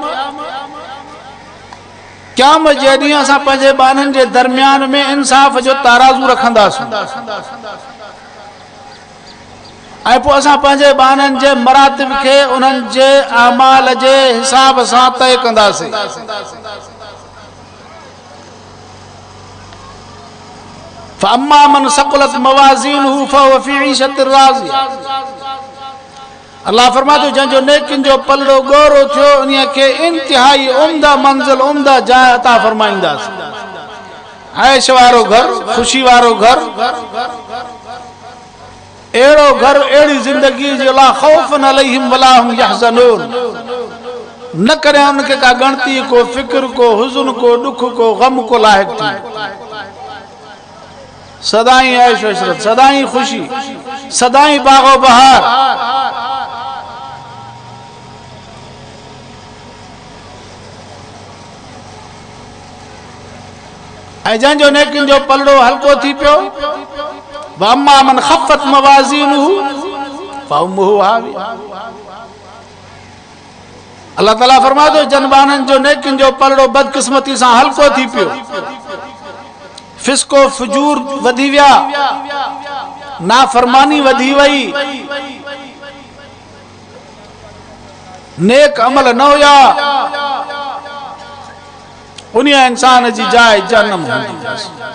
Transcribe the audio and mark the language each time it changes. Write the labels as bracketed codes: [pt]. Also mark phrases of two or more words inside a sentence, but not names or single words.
[sd] क़यामत जे ॾींहुं असां पंहिंजे ॿारनि जे दरमियान में इंसाफ़ जो ताराज़ू रखंदासीं ऐं पोइ असां पंहिंजे ॿारनि जे मरातिब खे उन्हनि जे आमाल जे हिसाब सां तय कंदासीं। [ar] فأما من ثقلت موازينه فهو في عيشة راضية. [sd] अल्लाह फरमातो जंहिंजो नेकिन जो पलड़ो ॻोरो थियो उन्हीअ खे इंतिहाई उम्दा मंज़िल उम्दा जाइ अता फरमाईंदासीं। ऐश वारो घर, ख़ुशी वारो घर, अहिड़ो घर, अहिड़ी ज़िंदगी जो [ar] لا خوف عليهم ولا هم يحزنون. [sd] न करे उनखे का गणती, को फिक्र, को हुज़्न, को दुख, को गम को लाहिक थी। सदाई ऐश इशरत, सदाई खुशी, सदाई बागो बहार। ऐं जंहिंजो नेकिन जो पलड़ो हल्को थी पियो [ar] وأما من خفت موازينه فأمه هاوية. [sd] अल्लाह ताला फरमातो जन बाननि जो नेकिन जो पलड़ो बदकिस्मती सां हल्को थी पियो, फिस्को फजूर वधी विया, नाफरमानी वधी वई, नेक अमल न हुया, उन्हीं इंसान जी जाइ जन्नम हूंदी।